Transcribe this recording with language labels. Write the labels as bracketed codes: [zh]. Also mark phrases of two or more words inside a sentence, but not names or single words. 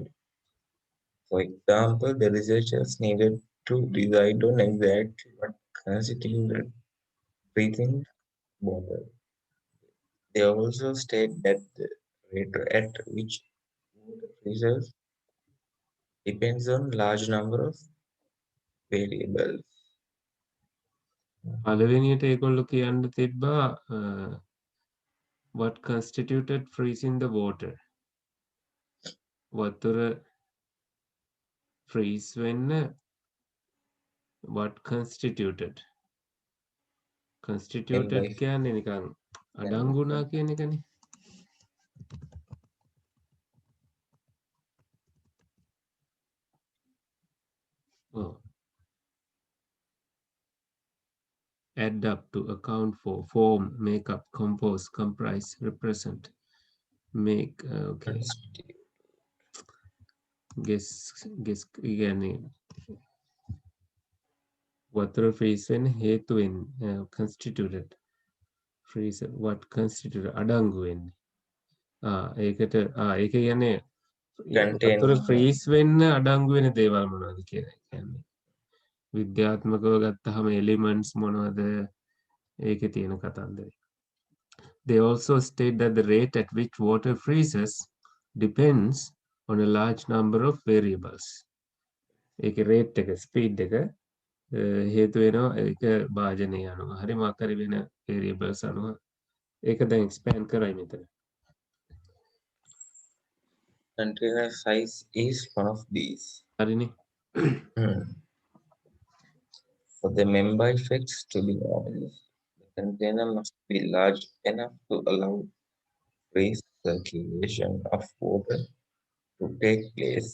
[en] For example, the researchers needed to decide on exactly what constituted breathing water. They also state that the rate at which water freezes depends on large number of variables. [si] පළවෙනියට ඒගොල්ලෝ කියන්න තිබ්බා [en] what constituted freezing the water. [si] වතුර freeze වෙන්න [en] what constituted. And constituted by [si] කියන්නේ නිකන් අඩංගුණා කියන එකනේ. ඔව්. [en] add up to, account for, form, make up, compose, comprise, represent, make, okay. [si] guess කියන්නේ වතුර freeze වෙන්න හේතු වෙන්නේ [en] constituted freeze what constituted [si] අඩංගු වෙන්නේ ඒකට ඒක කියන්නේ [en] contain [si] වතුර freeze වෙන්න අඩංගු වෙන දේවල් මොනවද කියලා කියන්නේ විද්‍යාත්මකව ගත්තහම elements මොනවද ඒකේ තියෙන කතන්දරේ. [en] They also state that the rate at which water freezes depends on a large number of variables. [si] ඒකේ rate එක speed එක හේතු වෙනවා ඒක භාජනය අනුව හරි මොකක් හරි වෙන variables අනුව ඒක දැන් expand කරයි මෙතන. [en] container size is one of these. [si] හරිනේ. [en] For the Mpemba effects to be obvious, the container must be large enough to allow free circulation of water to take place.